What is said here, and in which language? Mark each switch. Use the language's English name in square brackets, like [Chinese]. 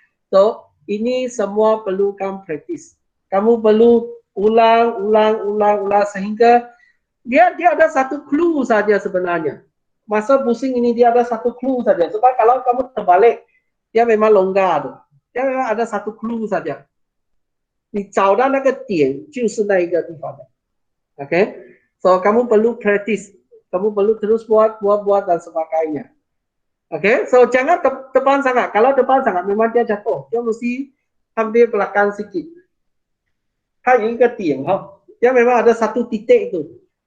[Malay] So, ini semua perlukan praktis. Kamu perlu ulang sehingga dia ada satu clue saja sebenarnya. Masa pusing ini dia ada satu clue saja. Sebab kalau kamu terbalik, dia memang longgar tu. Dia memang ada satu clue saja. [Chinese] 你找到那个点就是那一个地方的 ，OK？ [Malay] So kamu perlu practice, kamu perlu terus buat dan sebagainya. OK? So jangan depan sangat. Kalau depan sangat memang dia jatuh. Dia mesti ambil belakang sikit. [Chinese] 它有一个点哈， [Malay] dia memang ada satu titik itu.